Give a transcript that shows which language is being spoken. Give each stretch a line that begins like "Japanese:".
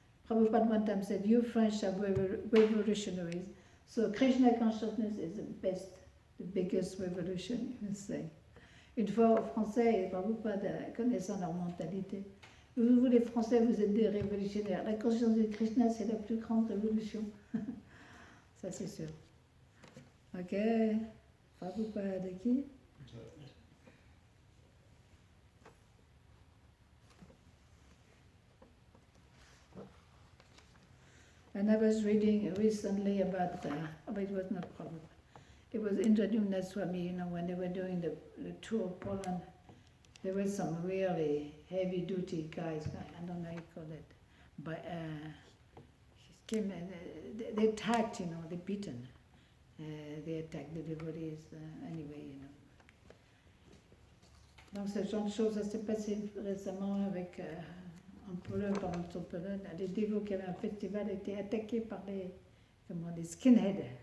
English: Prabhupada one time said, you French are revolutionaries, so Krishna consciousness is the biggest revolution, you can say.
French: Une fois aux Français, Prabhupada, connaissant leur mentalité, vous les Français, vous êtes des révolutionnaires. La conscience de Krishna, c'est la plus grande révolution. Ça, c'est sûr. Ok, Prabhupada qui?
English: And I was reading recently about, but it was not Prabhupada. It was Indradyumna Swami, you know, when they were doing the tour of Poland, there were some really heavy-duty guys, I don't know how you call it, but came and they attacked, you know, they beaten. They attacked the devotees anyway, you know.
French: Donc ce genre de choses, ça s'est passé récemment avec... en Pologne, pendant toute Pologne, les dévots qui avaient un festival étaient attaqués par les skinheads.